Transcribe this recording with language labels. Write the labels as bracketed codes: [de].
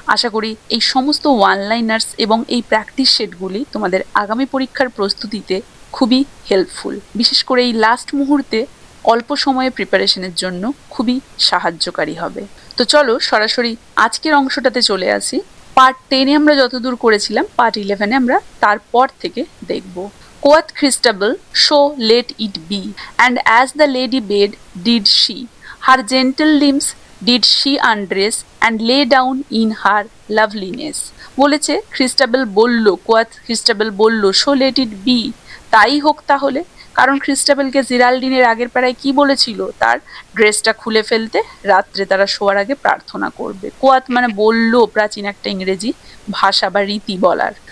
[bn] আশা করি এই সমস্ত ওয়ান লাইনার্স এবং এই প্র্যাকটিস সেটগুলি তোমাদের আগামী পরীক্ষার প্রস্তুতিতে খুবই হেল্পফুল, বিশেষ করে এই লাস্ট মুহূর্তে অল্প সময়ে প্রিপারেশনের জন্য খুবই সাহায্যকারী হবে। তো চলো সরাসরি আজকের অংশটাতে চলে আসি। পার্ট 10-এ আমরা যতদূর করেছিলাম পার্ট 11-এ আমরা তারপর থেকে দেখব। [en] Quoth Christabel, so let it be, and as the lady bade, did she. Her gentle limbs did she undress, and lay down in her loveliness. [bn] বলেছে ক্রিস্টাবেল বলল, কোয়াথ ক্রিস্টাবেল বলল, [en] so let it be, [bn] তাই হোক তাহলে। কারণ ক্রিস্টাবেলকে জেরাল্ডিনের আগের পাড়ায় কি বলেছিল, তার ড্রেসটা খুলে ফেলতে, রাত্রে তারা শোয়ার আগে প্রার্থনা করবে। কোয়াত মানে বলল, প্রাচীন একটা ইংরেজি ভাষা বা রীতি বলার।